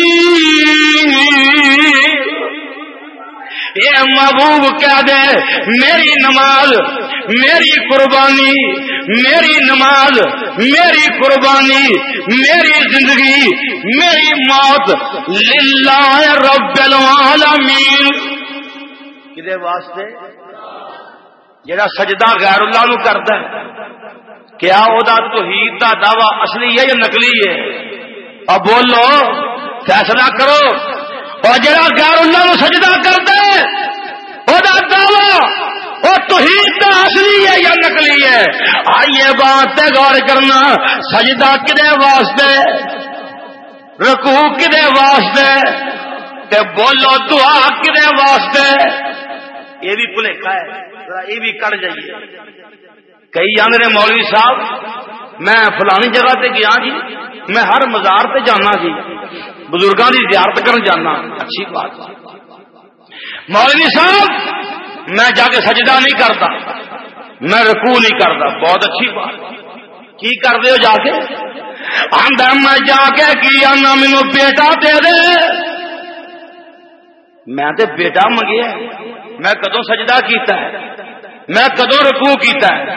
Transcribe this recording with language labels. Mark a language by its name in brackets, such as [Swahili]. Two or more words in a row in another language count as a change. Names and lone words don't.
[Urdu] یہ محبوب کہہ دے میری نماز، میری قربانی، میری نماز، میری قربانی، میری زندگی، میری موت [Arabic] للہ رب العالمین۔ [Punjabi] کدے واسطے؟ جڑا سجدہ غیر اللہ نو کردا ہے، کیا او دا توحید دا دعویٰ اصلی ہے یا نقلی ہے؟ [Urdu] اب بولو، فیصلہ کرو۔ [Punjabi] اور جڑا غیر اللہ نو سجدہ کردا ہے، او دا دعویٰ وہ توحید دا اصلی ہے یا نقلی ہے؟ آئیے بات تے غور کرنا، سجدہ کدے واسطے، رکوع کدے واسطے، تے بولو دعا کدے واسطے؟ [Urdu] یہ بھی بھلیکا ہے، ذرا یہ بھی کر جائیے۔ [Punjabi] کئی آندے نے مولوی صاحب میں فلانی جگہ تے گیا جی، میں ہر مزار تے جانا جی، بزرگاں دی زیارت کرن جانا۔ [Urdu] اچھی بات، مولوی صاحب میں جا کے سجدہ نہیں کرتا، میں رکوع نہیں کرتا، بہت اچھی بات۔ کی کرتے ہو جا کے؟ [Punjabi] آندا میں جا کے کی آنا مینو بیٹا دے دے۔ میں تے بیٹا منگیا، میں کدوں سجدہ کیتا ہے، میں کدوں رکوع کیتا ہے؟